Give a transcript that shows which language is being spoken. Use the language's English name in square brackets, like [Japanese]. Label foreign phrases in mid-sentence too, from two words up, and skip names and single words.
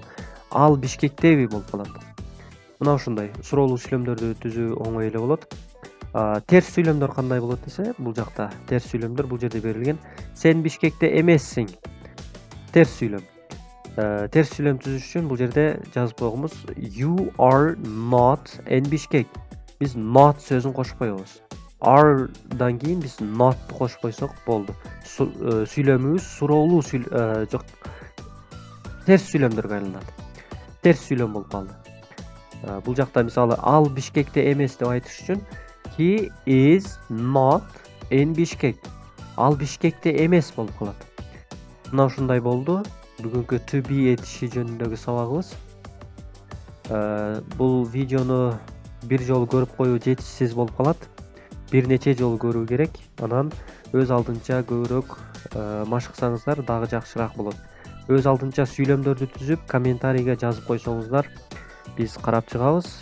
[Kyrgyz] Ал Бишкектеби болуп калат. Мына ушундай суроолуу сүйлөмдөрдү түзүү оңой эле болот. Терс сүйлөмдөр кандай болот десе, бул жакта терс сүйлөмдөр бул жерде берилген. Сен Бишкекте эмессиң. Терс сүйлөм. Терс сүйлөм түзүш үчүн бул жерде жазып койгонбуз. [English] You are not in Bishkek. [Kyrgyz] Биз not сөзүн кошуп коебуз. Are'дан кийин биз not'ты кошуп койсок болду. Сүйлөмүбүз суроолуу жок. Терс сүйлөмдөргө айланат. Терс сүйлөм болуп калды. Бул жакта мисалы ал Бишкекте эмес деп айтыш үчүн [English] he is not in Bishkek. [Kyrgyz] Ал Бишкекте эмес болуп калат. Мына ушундай болду. Бүгүнкү [English] to be [Kyrgyz] этиши жөнүндөгү сабагыбыз. Бул видеону бир жолу көрүп коюу жетишсиз болуп калат. Бир нече жолу көрүү керек. Анан өз алдынча көбүрөөк машыксаңыздар дагы жакшыраак болот. Өз алдынча сүйлөмдөрдү түзүп, комментарийге жазып койсоңуздар, биз карап чыгабыз.